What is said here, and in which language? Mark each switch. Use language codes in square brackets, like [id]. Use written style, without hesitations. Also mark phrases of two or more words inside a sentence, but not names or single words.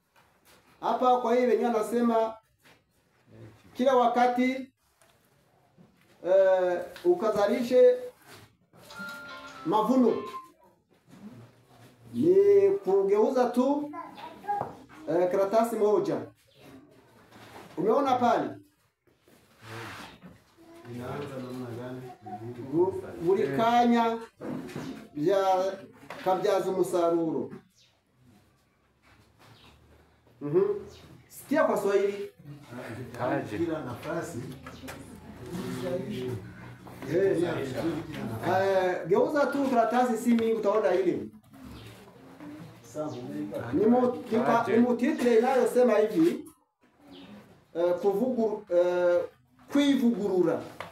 [sw] Kwa hiyo wenyewe anasema kila wakati ukazalishe mavuno. Ni kugeuza tu karatasi moja. Umeona pale? Inaanza namna gani? [rn] Buri kanya kabyaza umusaruro. [sw] Sikia kwa Swahili. Kila nafasi. Geuza tu karatasi si mingi utaona ile. Ni mutitre inayosema hivi kwivugurura.